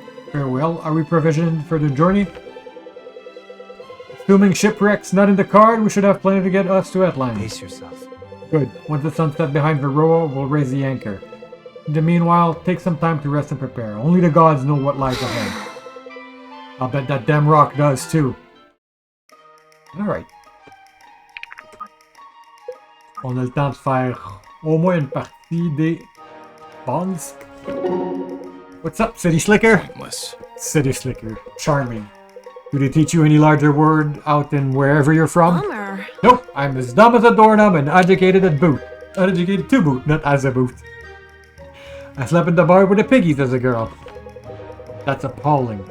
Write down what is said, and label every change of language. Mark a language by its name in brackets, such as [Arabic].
[English] Farewell, are we provisioned for the journey? Assuming shipwrecks not in the card, we should have plenty to get us to Atlan. Pace yourself. Good. Once the sun sets behind Varroa, we'll raise the anchor. In the meanwhile, take some time to rest and prepare. Only the gods know what lies ahead. I'll bet that damn rock does too. Alright. [French] On a le temps de faire au moins une partie des bonds. [English] What's up, City Slicker? Pointless. City Slicker. Charming. Do they teach you any larger word out in wherever you're from? Bummer. Nope, I'm as dumb as a doorknob and educated at boot. Uneducated to boot, not as a boot. I slept in the bar with the piggies as a girl. That's appalling.